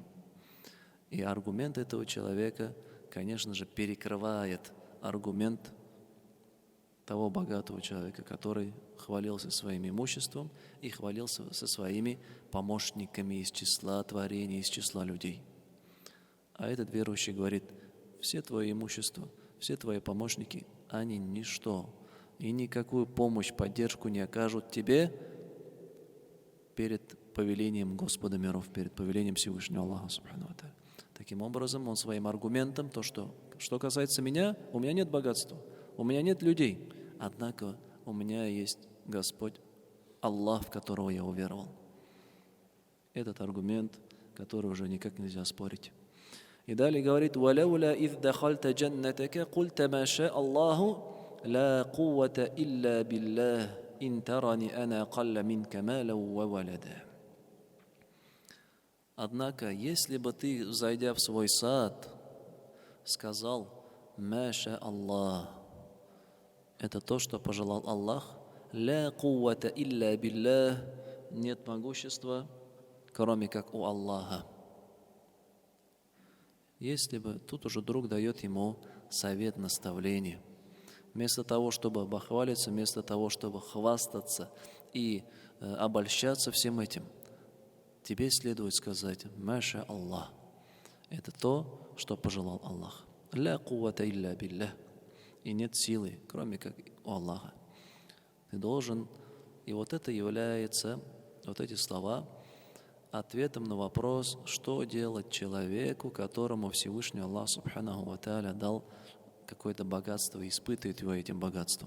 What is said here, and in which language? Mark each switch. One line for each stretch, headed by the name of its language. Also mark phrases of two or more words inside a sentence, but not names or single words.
Russian: И аргумент этого человека, конечно же, перекрывает аргумент того богатого человека, который хвалился своим имуществом и хвалился со своими помощниками из числа творений, из числа людей. А этот верующий говорит, все твои имущества, все твои помощники, они ничто, и никакую помощь, поддержку не окажут тебе перед повелением Господа миров, перед повелением Всевышнего Аллаха,
Arabic: سبحانه وتعالى.
Russian: Таким образом, он своим аргументом, что касается меня, у меня нет богатства, у меня нет людей, однако у меня есть Господь, Аллах, в которого я уверовал. Этот аргумент, который уже никак нельзя спорить. И далее говорит,
Arabic: «Валауля إذ دخلت جنتك قلت ما شاء الله لا قوة إلا بالله إن ترني أنا قل منك مالا وولدا».
Russian: Однако, если бы ты, зайдя в свой сад, сказал
Arabic: «ما شاء الله»,
Russian: это то, что пожелал Аллах,
Arabic: «لا قوة إلا بالله»,
Russian: нет могущества, кроме как у Аллаха. Если бы, тут уже друг дает ему совет, наставление. Вместо того, чтобы бахвалиться, вместо того, чтобы хвастаться и обольщаться всем этим, тебе следует сказать
Arabic: «ما شاء الله».
Russian: Это то, что пожелал Аллах.
Arabic: «لا قوة إلا بالله».
Russian: И нет силы, кроме как у Аллаха. Ты должен, и вот это является, вот эти слова, ответом на вопрос, что делать человеку, которому Всевышний Аллах
Arabic: سبحانه وتعالى
Russian: дал какое-то богатство и испытывает его этим богатством.